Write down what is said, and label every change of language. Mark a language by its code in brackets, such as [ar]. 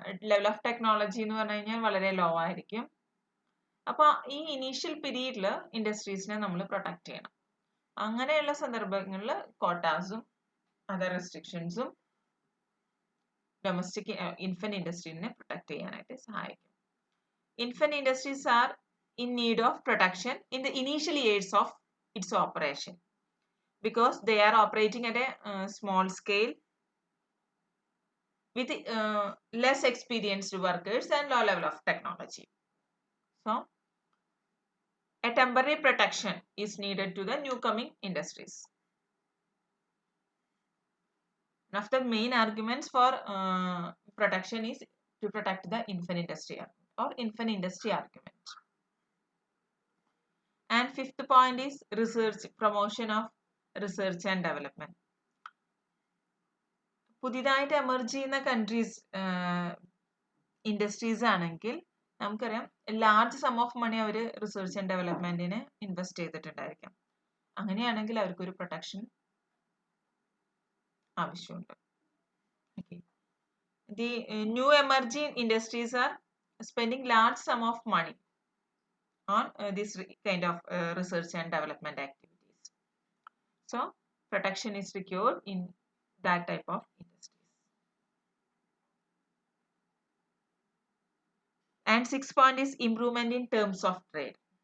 [ml] Level of technology എന്ന് പറഞ്ഞു കഴിഞ്ഞാൽ വളരെ ലോ ആയിരിക്കും. അപ്പോൾ ഈ ഇനീഷ്യൽ പീരീഡിൽ ഇൻഡസ്ട്രീസിനെ നമ്മൾ പ്രൊട്ടക്ട് ചെയ്യണം. അങ്ങനെയുള്ള സന്ദർഭങ്ങളിൽ കോട്ടാസും അതർ റെസ്ട്രിക്ഷൻസും ഡൊമസ്റ്റിക് ഇൻഫന്റ് ഇൻഡസ്ട്രീനെ പ്രൊട്ടക്ട് ചെയ്യാനായിട്ട് സഹായിക്കും. [en] Infant industries are in need of protection in the initial years of its operation because they are operating at a small scale with less experienced workers and low level of technology. So, a temporary protection is needed to the newcoming industries. One of the main arguments for protection is to protect the infant industry or infant industry argument. And fifth point is research, promotion of research and development. [ml] പുതിയതായിട്ട് emerge ചെയ്യുന്ന countries industries ആണെങ്കിൽ നമുക്കറിയാം [en] large sum of money [ml] our research and ഡെവലപ്മെന്റിന് invest ചെയ്തിട്ടുണ്ടായിരിക്കാം. അങ്ങനെയാണെങ്കിൽ അവർക്കൊരു protection ആവശ്യമുണ്ട്. [en] Okay, the new emerging industries are spending large sum of money on this kind of research and development activities. So, protection is secured in that type of industries. And sixth point is improvement in terms of trade.